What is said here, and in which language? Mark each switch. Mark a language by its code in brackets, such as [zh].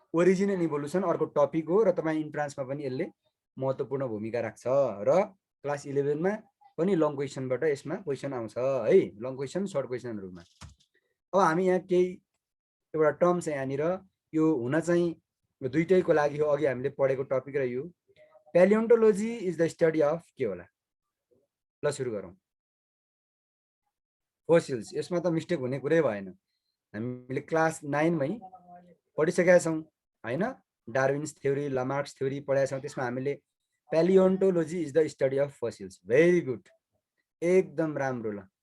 [ne] Origin and evolution अर्को topic हो र तपाईँ इन्ट्रान्समा पनि यसले महत्त्वपूर्ण भूमिका राख्छ र क्लास 11मा पनि लङ क्वेसनबाट यसमा क्वेसन आउँछ है, लङ क्वेसन सर्ट क्वेसनहरूमा। अब हामी यहाँ केही एउटा टर्म चाहिँ यहाँनिर यो हुन चाहिँ दुईटैको लागि हो, अघि हामीले पढेको टपिक र यो। [en] paleontology is the study of [ne] के होला? ल सुरु गरौँ। फोसिल्स, यसमा त मिस्टेक हुने कुरै भएन, हामीले क्लास 9मै पढिसकेका छौँ हैन। डार्विन्स थ्योरी, लामार्क्स थ्योरी पढाएका छौँ। त्यसमा हामीले [en] Paleontology is the study of fossils. Very good, [ne] एकदम राम्रो। ल